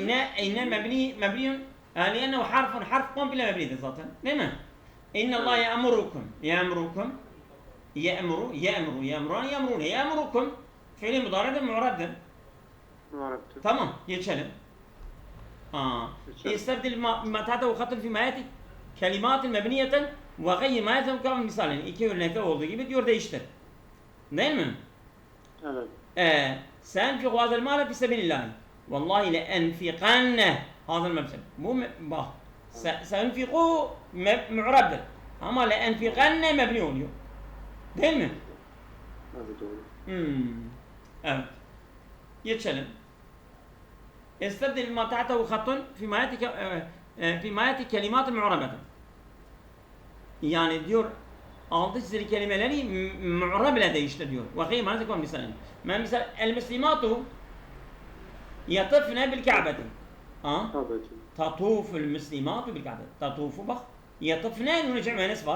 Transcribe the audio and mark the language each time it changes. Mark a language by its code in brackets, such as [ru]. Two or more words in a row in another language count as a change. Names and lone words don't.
[ar] إن مبني لأنه [tr] harf komple mebnidir zaten. Değil mi? [ar] إن الله يأمركم يأمرون يأمركم [tr] fiili mudari'dir, mu'rabdır. Arap'tır. Tamam, geçelim. Geçelim. [ar] استبدل ما تحته خط في مآتي كلمات مبنية وغير ما يلزم كلام misal. [tr] Yani iki örnekte olduğu gibi diyor değiştir. Değil mi? Evet. [ar] سأنفق هذا المال في سبيل الله والله لأنفقن هذا المبلغ مو bak سأنفقه معربdır ama لأنفقن mebni oluyor. [tr] Değil mi? Evet doğru. Evet. Geçelim. [ar] استبدل ما تحته خط في مايات كلمات معربة. [tr] Yani diyor altı çizili kelimeleri mu'rab ile değiştir diyor. Vakî mantık var mesela. Mesela [ar] المسلمات يطفن بالكعبة. [tr] Evet. [ar] تطوف المسلمات بالكعبة. [tr] Tatufu bak. Yatıfne nunu cem'enes var.